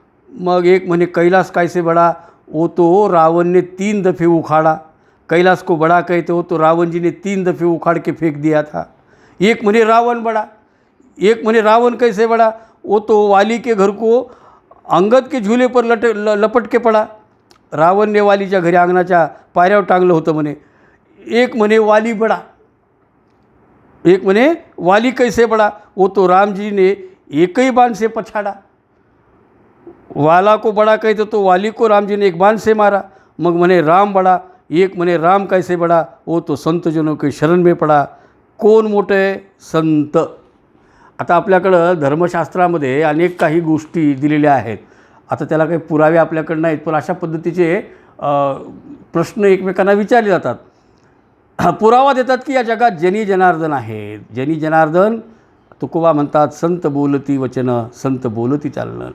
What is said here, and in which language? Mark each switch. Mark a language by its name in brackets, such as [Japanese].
[Marathi] मग एक म्हणे [Hindi] कैलाश कैसे बड़ा? वो तो रावण ने 3 दफ़े उखाड़ा. कैलाश को बड़ा कहते हो तो रावण जी ने 3 दफ़े उखाड़ के फेंक दिया था. एक म्हणे रावण बड़ा. एक म्हणे रावण कैसे बड़ा? वो तो वाली के घर को अंगद के झूले पर लपट के पड़ा. [Marathi] रावण ने वालीच्या घरी अंगणाच्या पायऱ्यावर टांगलं होतं म्हणे. [Hindi] एक म्हणे वाली बड़ा. एक म्हणे वाली कैसे बड़ा? वो तो राम जी ने एक ही बाण से पछाड़ा. वाला को बड़ा कहते तो वाली को राम जी ने एक बाण से मारा. [Marathi] मग म्हणे [Hindi] राम बड़ा. एक म्हणे राम कैसे बड़ा? वो तो संतजनों के शरण में पड़ा. [Marathi] कोण मोठं आहे? संत. आता आपल्याकडं धर्मशास्त्रामध्ये अनेक काही गोष्टी दिलेल्या आहेत. आता त्याला काही पुरावे आपल्याकडे नाहीत, पण अशा पद्धतीचे प्रश्न एकमेकांना विचारले जातात. पुरावा देतात की या जगात जनी जनार्दन आहे. जनी जनार्दन तुकोबा म्हणतात, संत बोलती वचन, संत बोलती चालणं.